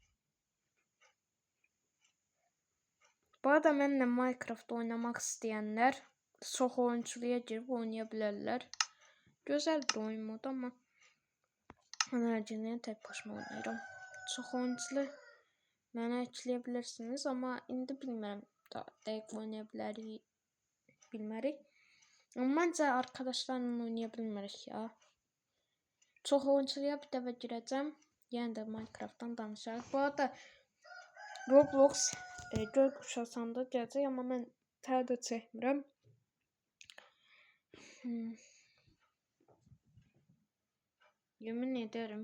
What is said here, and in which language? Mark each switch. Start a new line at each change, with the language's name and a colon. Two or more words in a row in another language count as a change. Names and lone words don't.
Azerbaijani: Bu arada mənimlə Minecraft oynamaq istəyənlər çox oyunçuluya girib oynaya bilərlər. Gözəl bir oyun modu, amma mən hər gün tək başıma oynayıram. Çox oyunçulu mənə ekləyə bilirsiniz, amma indi bilmirəm, dəqiq oynaya bilmərik.
Turkish: Ama bence arkadaşlarla oynayabiliriz ya.
Azerbaijani: Çok oyuncuya bir dəfə girəcəm. Yəni də Minecraft'tan danışarıq. Bu arada Roblox göy kuşasanda gələcək, amma mən tədə çəkmirəm.
Turkish: Yemin ederim.